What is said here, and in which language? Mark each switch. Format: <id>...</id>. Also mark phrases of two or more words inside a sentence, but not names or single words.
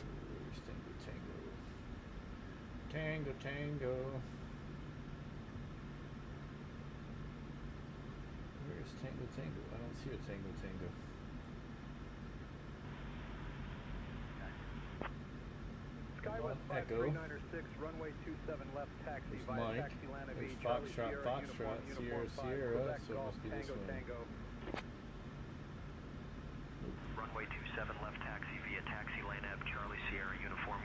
<en>Where's Tango Tango? Tango Tango. Where's Tango Tango? I don't see a Tango Tango. Skywest Echo. 5396, runway 27 left, taxi There's via Mike. taxi land of There's Charlie Foxtrot, Sierra, Foxtrot, Uniform, Sierra, Uniform 5, Sierra, Quebec so it Golf, must be this Tango one. Tango. Runway 27 left, taxi via taxi lane F, Charlie Sierra, Uniform,</en>